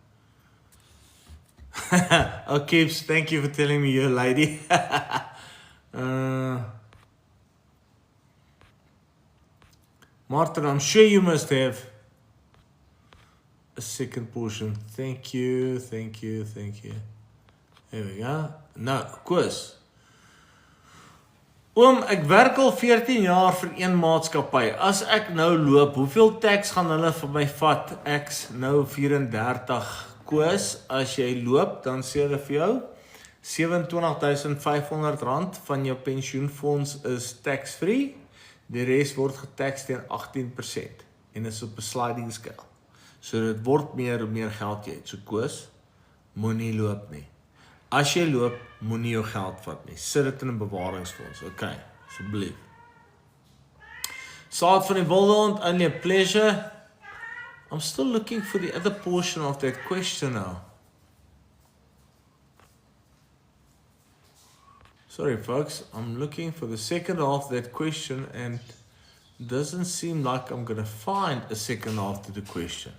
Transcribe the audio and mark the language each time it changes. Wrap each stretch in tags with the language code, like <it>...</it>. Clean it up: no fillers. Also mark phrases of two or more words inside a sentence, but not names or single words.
<en>Oh, Keeps, thank you for telling me you're a lady. Martin, I'm sure you must have a second portion. Thank you. There we go.</en> <af>Nou, Koos. Oom, ek werk al 14 jaar vir een maatskappy. As ek nou loop, hoeveel tax gaan hulle vir my vat? Ek's nou 34. Koos, as jy loop, dan sê hulle vir jou R27,500 van jou pensioenfonds is tax-free. Die res word getax teen 18% en is op 'n</af> <en>sliding scale.</en> <af>So dit word meer hoe meer geld jy het. So Koos, moenie loop nie. As jy loop, moenie jou geld vat nie. Sit dit in 'n bewaringsfonds. Okay, asseblief. Saad van die wilde hond,</af> <en>only a pleasure. I'm still looking for the other portion of that question now. Sorry folks, I'm looking for the second half of that question and it doesn't seem like I'm going to find a second half to the question.</en>